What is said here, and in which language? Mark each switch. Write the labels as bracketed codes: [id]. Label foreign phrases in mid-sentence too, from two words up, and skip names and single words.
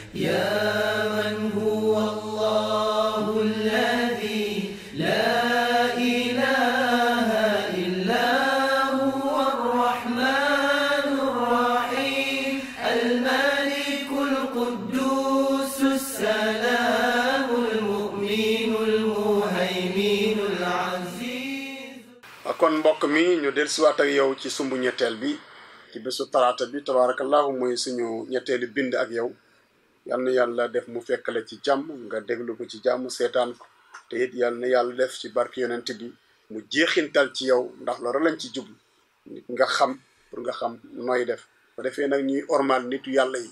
[ar] يا من هو الله الذي لا إله إلا هو الرحمن الرحيم الملك القدوس السلام المؤمن المهيمن العزيز. [wo] kon mbokk mi ñu dellusiwaat ak yow ci sumbu ñetteel bi ci bésu talaata bi tabarakallahu mooy suñu ñetteelu bind ak yow yal na yàlla def mu fekkale ci jàmm nga déglu ko ci jàmm seetaan ko te it yal na yàlla def ci barke yonent bi mu jeexintal ci yow ndax loolu lañ ci jublu nit nga xam pour nga xam nooy def bu defee nag ñuy ormal nitu yàlla yi